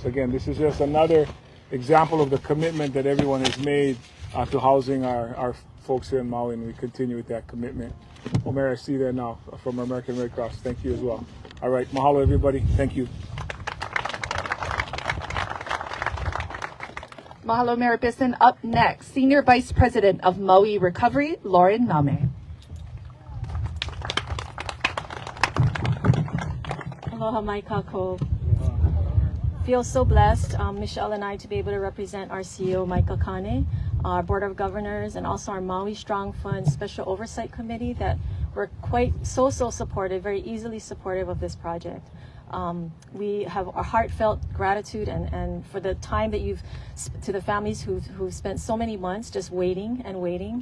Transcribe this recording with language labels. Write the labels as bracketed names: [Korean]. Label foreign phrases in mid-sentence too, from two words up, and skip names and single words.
[English] Again, this is just another example of the commitment that everyone has made to housing our folks here in Maui, and we continue with that commitment. Omer, I see you there now from American Red Cross. Thank you as well. All right, mahalo everybody. Thank you. Mahalo, Mayor Bisson. Up next, Senior Vice President of Maui Recovery, Lauren Namame. [Hawaiian] Aloha mai kako. [English] Feel so blessed, Michelle and I, to be able to represent our CEO, Mike Akane, our Board of Governors, and also our Maui Strong Fund Special Oversight Committee that were quite so supportive, very easily supportive of this project. We have a heartfelt gratitude and for the time that to the families who've spent so many months just waiting and waiting.